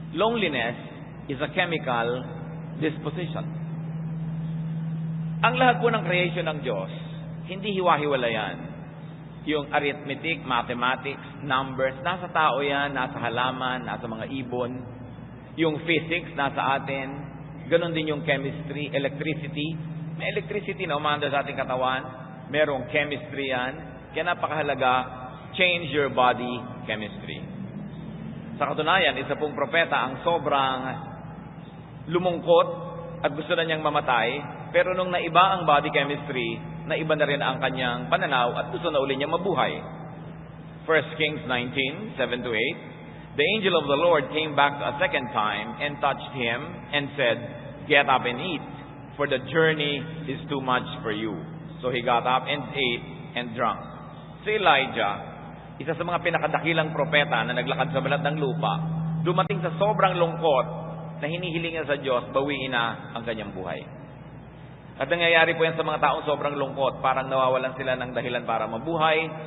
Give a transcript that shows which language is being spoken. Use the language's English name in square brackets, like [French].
[English] loneliness is a chemical disposition. [Filipino] Ang lahat po ng creation ng Diyos, hindi hiwa-hiwala yan. Yung arithmetic, mathematics, numbers, nasa tao yan, nasa halaman, nasa mga ibon. Yung physics, nasa atin. Ganon din yung chemistry, electricity. May electricity na umaandar sa ating katawan. Merong chemistry yan. Kaya napakahalaga, [English] change your body chemistry. [Filipino] Sa katunayan, isa pong propeta ang sobrang lumungkot at gusto na niyang mamatay. Pero nung naiba ang body chemistry, naiba na rin ang kanyang pananaw at gusto na uli niya mabuhay. [English] 1 Kings 19:7-8, the angel of the Lord came back a second time and touched him and said, "Get up and eat, for the journey is too much for you." So he got up and ate and drank. [Filipino] Si Elijah, isa sa mga pinakadakilang propeta na naglakad sa balat ng lupa, dumating sa sobrang lungkot na hinihiling niya sa Diyos, bawiin na ang kanyang buhay. At nangyayari po yan sa mga taong sobrang lungkot. Parang nawawalan sila ng dahilan para mabuhay.